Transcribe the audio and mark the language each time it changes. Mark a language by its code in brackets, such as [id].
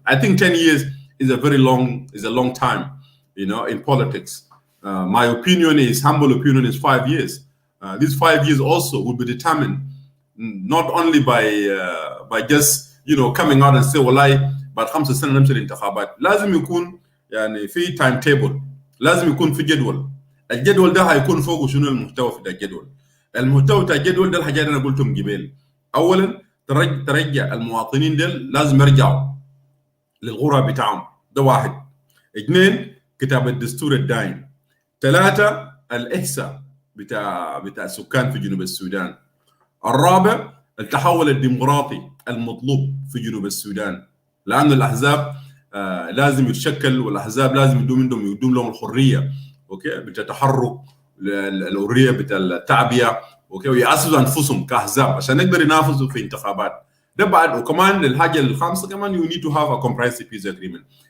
[en] I think 10 years is a long time, in politics. My opinion is, humble opinion is 5 years. These 5 years also will be determined not only by just coming out and say [ar] والله بعد 5 سنين نمشي الانتخابات. لازم يكون يعني في تايم تيبل، لازم يكون في جدول. الجدول ده هيكون فوقه شنو المحتوى في الجدول. المحتوى بتاع الجدول ده الحاجات انا قلتهم قبل. اولا ترجع المواطنين دول لازم يرجعوا للغرة بتاعهم، ده واحد. 2 كتاب الدستور الدايم. 3 الإحصاء بتاع السكان في جنوب السودان. 4 التحول الديمقراطي المطلوب في جنوب السودان، لأن الأحزاب لازم يتشكل، والأحزاب لازم يدوم لهم الحرية، أوكي، بتتحرك، الحرية بتاع التعبئة، أوكي، ويأسسوا أنفسهم كأحزاب عشان يقدروا ينافسوا في انتخابات. ده بعد، وكمان الحاجة الخامسة كمان [en] you need to have a comprehensive peace agreement.